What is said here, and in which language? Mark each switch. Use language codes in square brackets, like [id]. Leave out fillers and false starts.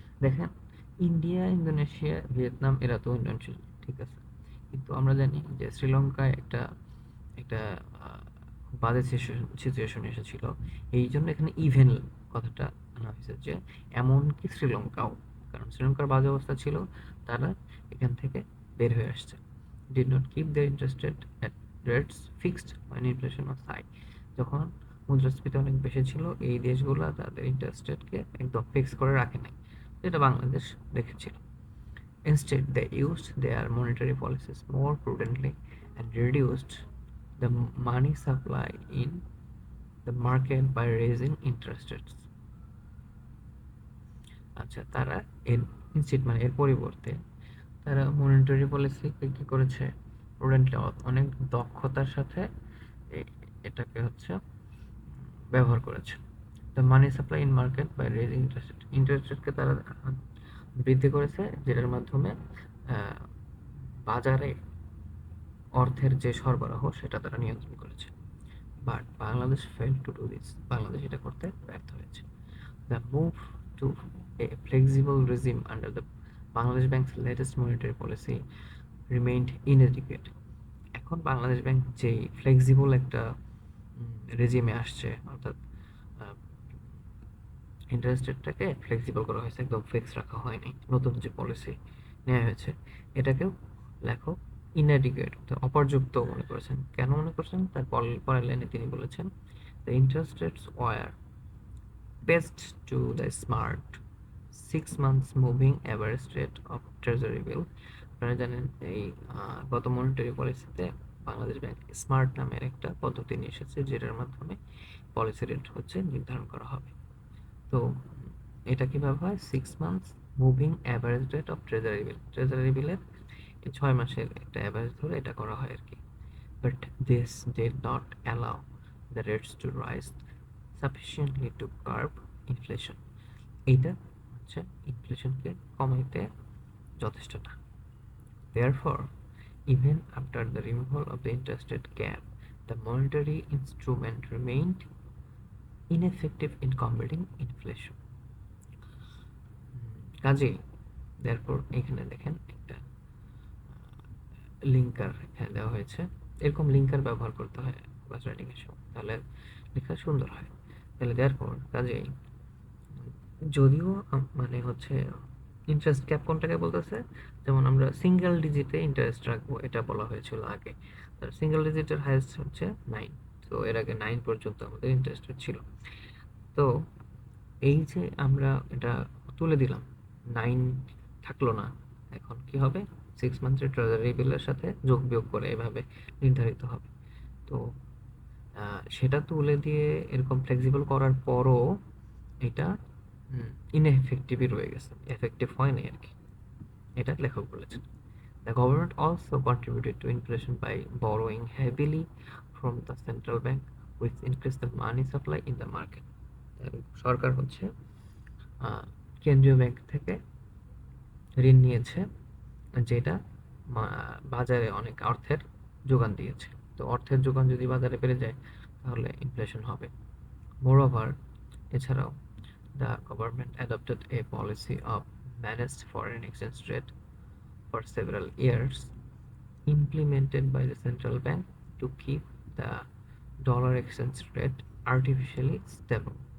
[bn] দেখেন, India, Indonesia, Vietnam এরা তো উন্নয়নশীল, ঠিক আছে, কিন্তু আমরা জানি যে শ্রীলঙ্কায় একটা একটা বাজে সিচুয়েশন এসেছিল, এই জন্য এখানে ইভেন কথাটা আনা হয়েছে যে এমনকি শ্রীলঙ্কাও, কারণ শ্রীলঙ্কার বাজে অবস্থা ছিল, তারা এখান থেকে বের হয়ে আসছে। [en] Did not keep their interest rates fixed when inflation was high. [bn] যখন মুদ্রাস্ফীতি অনেক বেশি ছিল, এই দেশগুলো তাদের ইন্টারেস্ট রেটকে একদম ফিক্স করে রাখে নাই, যেটা বাংলাদেশ রেখেছিল। [en] Instead, they used their monetary policies more prudently and reduced the money supply in the market by raising interest rates. [bn] আচ্ছা, তারা এর পরিবর্তে তারা মনিটারি পলিসি কি করেছে, প্রুডেন্টলি, অনেক দক্ষতার সাথে এটাকে হচ্ছে ব্যবহার করেছে। [en] the money supply in market by raising interest রেটকে [bn] তারা বৃদ্ধি করেছে, যেটার মাধ্যমে বাজারে অর্থের যে সরবরাহ সেটা তারা নিয়ন্ত্রণ করেছে। [en] but Bangladesh fail to do this, [bn] Bangladesh এটা করতে ব্যর্থ হয়েছে। [en] The move to a flexible regime under the Bangladesh Bank's latest monetary policy remained inadequate. [bn] এখন বাংলাদেশ ব্যাংক যে ফ্লেক্সিবল একটা রেজিমে আসছে, অর্থাৎ ইন্টারেস্ট রেটটাকে ফ্লেক্সিবল করা হয়েছে, একদম ফিক্স রাখা হয়নি, নতুন যে পলিসি নেওয়া হয়েছে এটাকেও লেখক ইনঅ্যাডিকুয়েট, অপর্যাপ্ত মনে করেছেন। কেন মনে করছেন, তার পরের লাইনে তিনি বলেছেন, [en] The interest rates were best to the smart 6 months moving average rate of treasury bill. [bn] আপনারা জানেন এই গত মনিটারি পলিসিতে বাংলাদেশ ব্যাংক স্মার্ট নামের একটা পদ্ধতি নিয়ে এসেছে, যেটার মাধ্যমে পলিসি রেট হচ্ছে নির্ধারণ করা হবে। তো এটা কিভাবে হয়, [en] 6 months moving average rate of treasury বিলের [bn] 6 মাসের একটা অ্যাভারেজ ধরে এটা করা হয় আর কি। [en] But this did not allow the rates to rise sufficiently to curb inflation. [bn] এইটা হচ্ছে ইনফ্লেশনকে কমাইতে যথেষ্ট না। [en] Therefore, even after the removal of the interest rate cap, the monetary instrument remained ineffective in combating inflation. [bn] কাজেই therefore এখানে দেখেন একটা linker এখানে দেওয়া হয়েছে, এরকম লিঙ্কার ব্যবহার করতে হয় ক্লাস রাইটিং এর সময়, তাহলে লেখা সুন্দর হয়। তাহলে দেয়ারফর কাজেই, যদিও মানে হচ্ছে ইন্টারেস্ট ক্যাপ কোনটাকে বলতেছে, যেমন আমরা সিঙ্গেল ডিজিটে ইন্টারেস্ট রাখবো এটা বলা হয়েছিল আগে, সিঙ্গেল ডিজিটের হাইয়েস্ট হচ্ছে 9, তো এর আগে 9 পর্যন্ত আমাদের ইন্টারেস্ট রেট ছিল। তো এই যে আমরা এটা তুলে দিলাম, 9 থাকলো না, এখন কি হবে, 6 মান্থের ট্রেজারি বিলের সাথে যোগ বিয়োগ করে এভাবে নির্ধারিত হবে। তো সেটা তুলে দিয়ে এরকম ফ্লেক্সিবল করার পরও এটা ইনএফেক্টিভই রয়ে গেছে, এফেক্টিভ হয় নাই আর কি, এটা লেখক বলেছেন। [en] The government also contributed to inflation by borrowing heavily from the central bank, which increased the money supply in the market. [bn] সরকার হচ্ছে কেন্দ্রীয় ব্যাংক থেকে ঋণ নিয়েছে, যেটা বাজারে অনেক অর্থের যোগান দিয়েছে। তো অর্থের যোগান যদি বাজারে বেড়ে যায় তাহলে ইনফ্লেশন হবে। [en] Moreover, এছাড়াও the government adopted a policy of managed foreign exchange rate for several years, implemented by the central bank to keep the dollar exchange rate artificially stable.